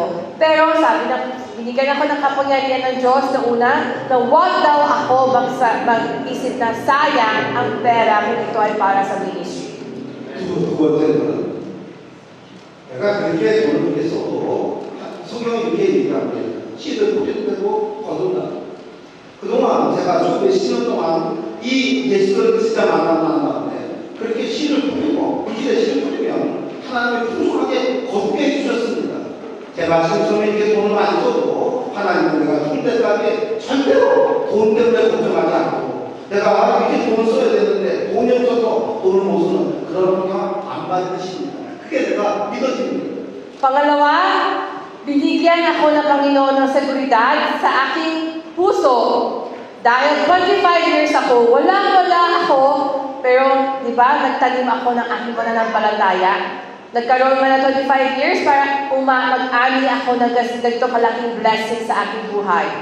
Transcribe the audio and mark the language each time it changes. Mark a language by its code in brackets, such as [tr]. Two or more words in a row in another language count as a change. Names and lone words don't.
[tl] Pero sabi na, binigyan ako ng kapangyarihan ng Diyos na una, na wag daw ako mag-isip na sayang ang pera kung ito ay para sa ministry. [ko] 두 번째는 내가 그렇게 돈을 이렇게 써도 성경이 이렇게 얘기합니다. 씨를 뿌리고 거둔다. 그동안 제가 저 몇십 년 동안 이 예수를 진짜 만난 다음에 그렇게 씨를 뿌리고 물질의 씨를 뿌리면 하나님이 풍성하게 거두게 해주셨습니다. 제가 지금 처음에 이렇게 돈을 많이 써도 하나님은 내가 죽을 때까지 절대로 돈 때문에 걱정하지 않고 내가 이렇게 돈을 써야 되는데 돈이 없어서 돈을 못 쓰는 그런 경험 안 받으십니다. 그게 내가 믿어집니다. [tl] Pangalawa, binigyan ako ng Panginoon ng seguridad sa aking puso. Dahil 25 years ako, walang-wala ako, pero, di ba, nagtanim ako ng aking pananampalataya. Nagkaroon man ng 25 years para mag-ani ako ng ganito kalaking blessing sa aking buhay.